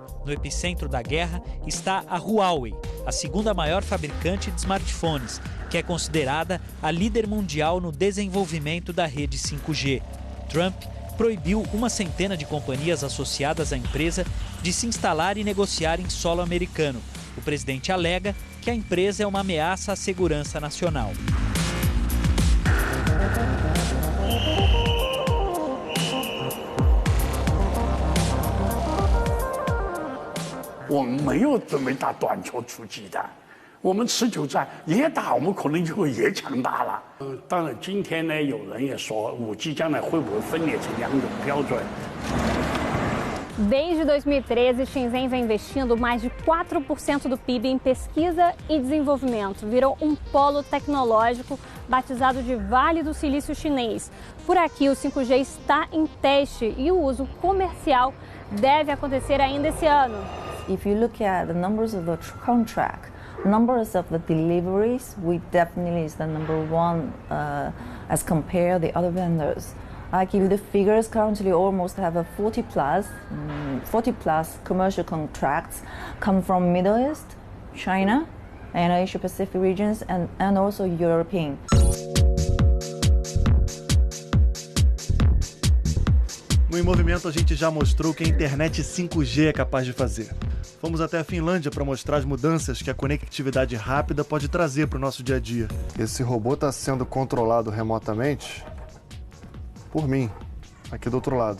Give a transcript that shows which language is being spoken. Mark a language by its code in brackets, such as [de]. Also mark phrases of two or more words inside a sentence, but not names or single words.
[pt] No epicentro da guerra está a Huawei, a segunda maior fabricante de smartphones, que é considerada a líder mundial no desenvolvimento da rede 5G. Trump proibiu uma centena de companhias associadas à empresa de se instalar e negociar em solo americano. O presidente alega que a empresa é uma ameaça à segurança nacional. [zh] 我们没有准备打短球出击的，我们持久战也打，我们可能就也强大了。当然，今天呢，有人也说5G将来会不会分裂成2种标准？ [pt] Desde 2013, Shenzhen vem investindo mais de 4% do PIB em pesquisa e desenvolvimento. Virou um polo tecnológico batizado de Vale do Silício Chinês. Por aqui, o 5G está em teste e o uso comercial deve acontecer ainda esse ano. [en] If you look at the numbers of the contract, numbers of the deliveries, we definitely is the number one as compared the other vendors. I give you the figures. Currently, almost have a 40 plus commercial contracts come from Middle East, China, and Asia Pacific regions, and also European. [pt] No Em Movimento, a gente já mostrou o que a internet 5G é capaz de fazer. Fomos até a Finlândia para mostrar as mudanças que a conectividade rápida pode trazer para o nosso dia a dia. Esse robô está sendo controlado remotamente por mim, aqui do outro lado.